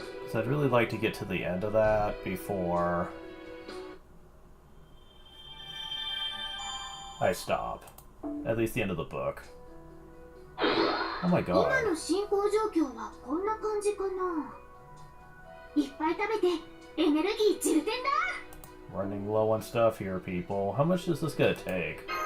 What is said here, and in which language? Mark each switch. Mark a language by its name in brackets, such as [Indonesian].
[English] So I'd really like to get to the end of that before I stop. At least the end of the book. Oh my god. [Japanese] 今の進行状況はこんな感じかな。いっぱい食べてエネルギー充填だ。 [English] Running low on stuff here, people. How much is this gonna take?